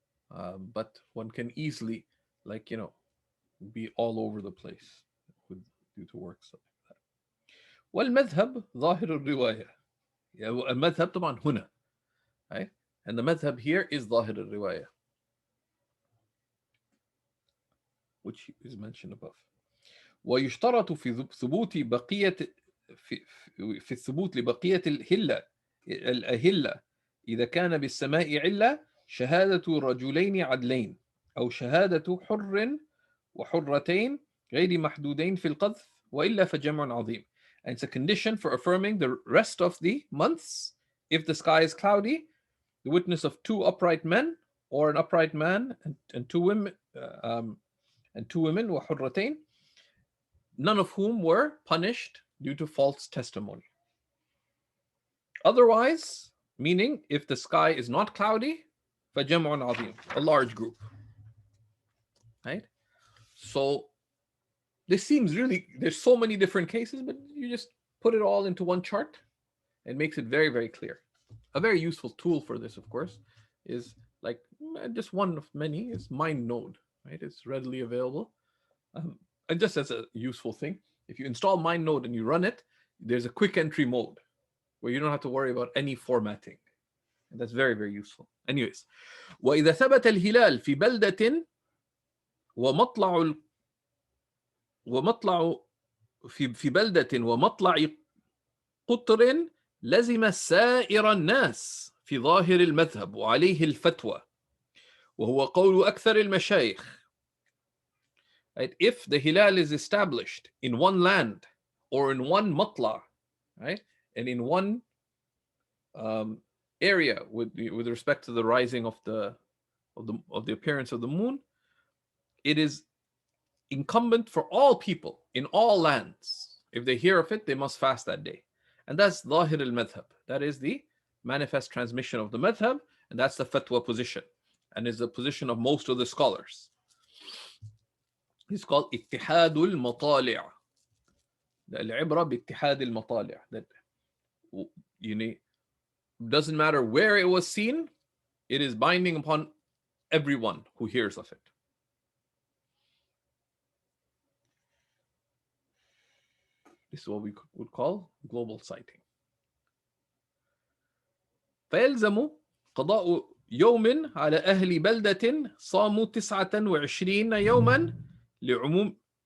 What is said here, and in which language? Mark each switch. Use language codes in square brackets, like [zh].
[en] But one can easily, be all over the place due to works like that. [ar] والمذهب ظاهر الرواية. المذهب طبعا هنا. [en] Right? And the madhab here is [ar] ظاهر الرواية, [en] which is mentioned above. [ar] ويشترط في ثبوت بقية في الثبوت لبقية الأهلة إذا كان بالسماء علة شهادة رجلين عدلين أو شهادة حر وحرتين غير محدودين في القذف وإلا فجمع عظيم. [en] And it's a condition for affirming the rest of the months. If the sky is cloudy, the witness of two upright men, or an upright man and two women, وحرتين, none of whom were punished due to false testimony. Otherwise, meaning if the sky is not cloudy, [ar] فجمع عظيم, [en] a large group. Right? So this seems really, there's so many different cases, but you just put it all into one chart. It makes it very clear. A very useful tool for this, of course, is like just one of many is MindNode. Right? It's readily available. And just as a useful thing, if you install MindNode and you run it, there's a quick entry mode where you don't have to worry about any formatting. And that's very useful. [ar] Anyways, وإذا ثبت الهلال في بلدة ومطلع في بلدة ومطلع قطر لزم سائر الناس في ظاهر المذهب وعليه الفتوى وهو قول أكثر المشايخ. [en] Right? If the hilal is established in one land or in one matla, right, and in one area with respect to the rising of the appearance of the moon, it is incumbent for all people in all lands. If they hear of it, they must fast that day. And that's [ar] ظاهر المذهب. [en] That is the manifest transmission of the madhab, and that's the fatwa position, and is the position of most of the scholars. It's called [ar] اتحاد المطالع. العبرة باتحاد المطالع. [en] That doesn't matter where it was seen, it is binding upon everyone who hears of it. This is what we would call global sighting. [ar] فيلزم قضاء يوم على أهل بلدة صاموا 29 يوما لعموم.